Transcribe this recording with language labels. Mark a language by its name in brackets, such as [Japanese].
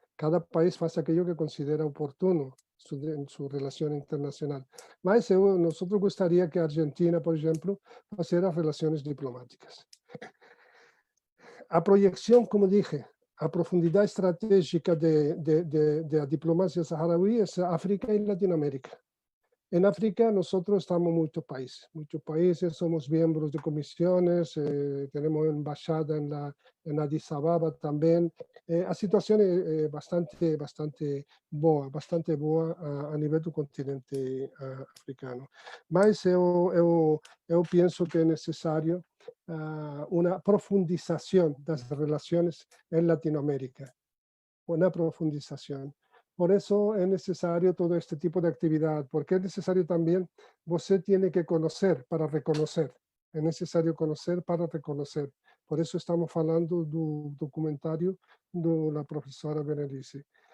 [Portuguese] Cada país faz aquilo que considera oportuno em sua relação internacional. Mas nós gostaria que a Argentina, por exemplo, fizesse as relações diplomáticas. A projeção, [Spanish] como dije, [Portuguese] a profundidade estratégica da diplomacia saharaui é África e Latinoamérica. [Spanish] En África, nosotros estamos muchos países, somos miembros de comisiones, tenemos embajada en Addis Ababa también. [Portuguese] A situación es bastante boa a nível do continente africano. Mas eu penso que é necessário uma profundização das relações em Latinoamérica. Uma profundização. [Spanish] Por eso es necesario todo este tipo de actividad, porque es necesario también, você tiene que conocer para reconocer. Es necesario conocer para reconocer. Por eso estamos hablando del documentario de la profesora Berenice.